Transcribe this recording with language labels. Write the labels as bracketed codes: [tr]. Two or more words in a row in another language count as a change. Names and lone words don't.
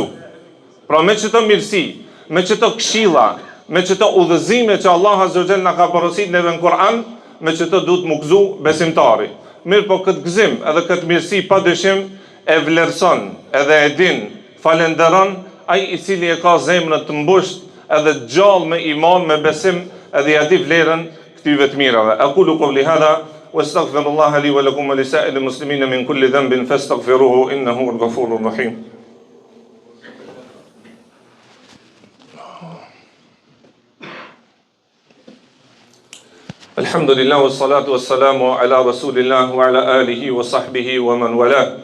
[sq] Pra me çto mirësi, me çto këshilla, me çto udhëzime që Allahu [ar] عز وجل [sq] na ka porositur neve në Kur'an, me çto duhet mugzu besimtari. Mirë po këtë gëzim edhe këtë mirësi padyshim e vlerëson edhe e din, falenderon ai i cili e ka zemrën të mbusht edhe gjallë me iman, me besim, edhe ja di vlerën këtyve të mirave. [ar] أقول قولي هذا وأستغفر الله لي ولكم ولسائر المسلمين من كل ذنب فاستغفروه إنه هو الغفور الرحيم. الحمد لله والصلاة والسلام على رسول الله وعلى آله وصحبه ومن والاه.